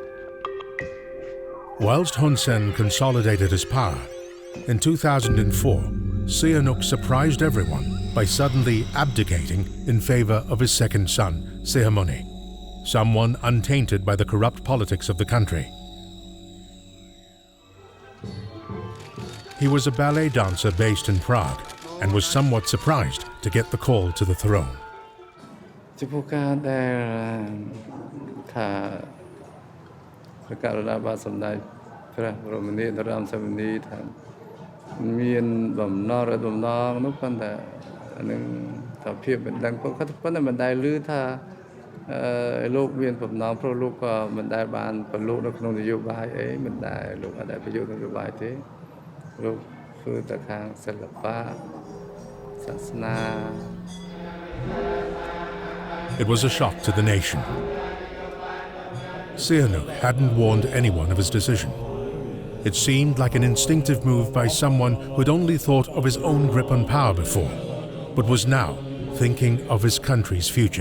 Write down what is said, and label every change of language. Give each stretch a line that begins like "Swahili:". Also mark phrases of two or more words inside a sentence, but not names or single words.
English: Whilst Hun Sen consolidated his power, in 2004, Sihanouk surprised everyone by suddenly abdicating in favor of his second son, Ceremonies, someone untainted by the corrupt politics of the country. He was a ballet dancer based in Prague and was somewhat surprised to get the call to the throne.
Khmer: ចំពោះការដែលថាព្រះករុណាបាទសម្ដេចព្រះបរមនាថនរោត្តមសីហនុថាមានបំណងនោះប៉ុន្តែនឹងថាភាពមិនដឹងប៉ុន្តែមិនដែលឮថាលោកមានបំណងព្រោះលោកក៏មិនដែលបានប្រឡូកនៅក្នុងនយោបាយអីមិនដែលលោកអត់ដែលប្រយុទ្ធនយោបាយទេលោកធ្វើតែខាងសិល្បៈសាសនា
English: It was a shock to the nation. Sihanouk hadn't warned anyone of his decision. It seemed like an instinctive move by someone who'd only thought of his own grip on power before, but was now thinking of his country's future.